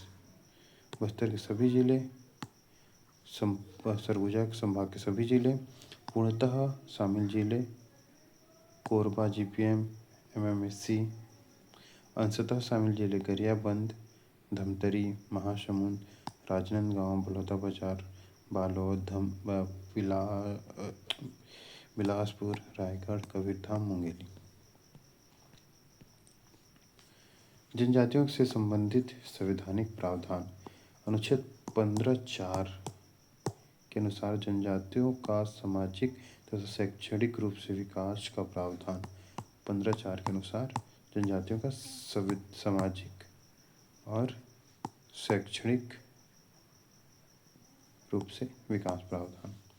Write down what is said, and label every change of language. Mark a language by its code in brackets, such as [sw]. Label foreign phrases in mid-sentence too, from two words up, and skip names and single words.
[hi] बस्तर के सभी जिले, सरगुजा संभाग के सभी जिले, पूर्णतः शामिल जिले कोरबा GPM MMSC, अंशतः शामिल जिले गरियाबंद, धमतरी, महासमुंद, राजनांदगांव, बलौदाबाजार, बालोद, बिलासपुर, रायगढ़, कबीरधाम, मुंगेली। जनजातियों से संबंधित संवैधानिक प्रावधान अनुच्छेद 15(4) के अनुसार जनजातियों का सामाजिक तथा शैक्षणिक रूप से विकास का प्रावधान। 15(4) के अनुसार जनजातियों का सामाजिक और शैक्षणिक रूप से विकास प्रावधान।